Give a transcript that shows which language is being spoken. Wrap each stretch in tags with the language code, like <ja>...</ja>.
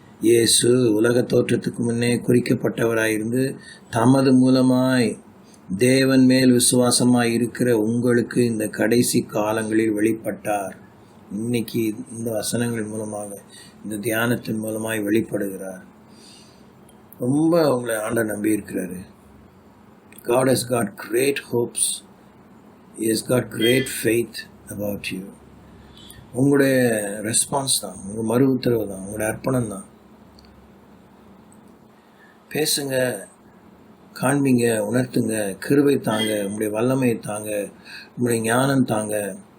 <ta>இயேசு உலக தோற்றத்துக்கு முன்னே குறிக்கப்பட்டவராயிருந்து தமது மூலமாய் தேவன் மேல் விசுவாசமாய் இருக்கிற உங்களுக்கு இந்த கடைசி காலங்களில் வெளிப்பட்டார். இன்னைக்கு இந்த வசனங்கள் மூலமாக, இந்த தியானத்தின் மூலமாய் வெளிப்படுகிறார். ரொம்ப உங்களை ஆண்டவர் நம்பி இருக்கிறாரு.</ta> <en>God has got great hopes. He has got great faith about you.</en> <ta>உங்களுடைய ரெஸ்பான்ஸ் தான், உங்கள் மறு உத்தரவு தான், உங்களுடைய அர்ப்பணம் தான். பேசுங்க, காண்பீங்க, உணர்த்துங்க, கிருபை தாங்க, உங்களுடைய வல்லமை தாங்க, உங்களுடைய ஞானம் தாங்க.</ta>